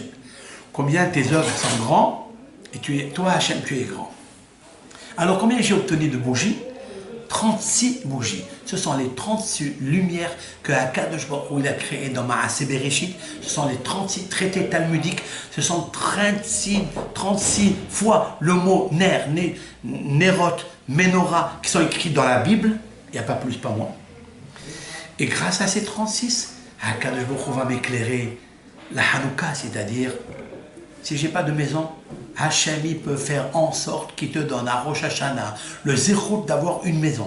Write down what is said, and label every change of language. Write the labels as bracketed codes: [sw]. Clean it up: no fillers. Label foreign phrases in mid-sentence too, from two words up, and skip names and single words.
[fr] Combien tes œuvres sont grands et toi Hachem, tu es grand. Alors combien j'ai obtenu de bougies? 36 bougies. Ce sont les 36 lumières que [he] הקדוש ברוך הוא [fr] il a créées dans [he] מעשה בראשית. [fr] Ce sont les 36 traités talmudiques. Ce sont 36 fois le mot [he] נר, נרות, מנורה [fr] qui sont écrits dans la Bible. Il n'y a pas plus, pas moins. Et grâce à ces 36, [he] הקדוש ברוך הוא [fr] va m'éclairer la Hanouka, c'est-à-dire, si je n'ai pas de maison, Hachem peut faire en sorte qu'il te donne à Rosh Hashanah le zérout d'avoir une maison.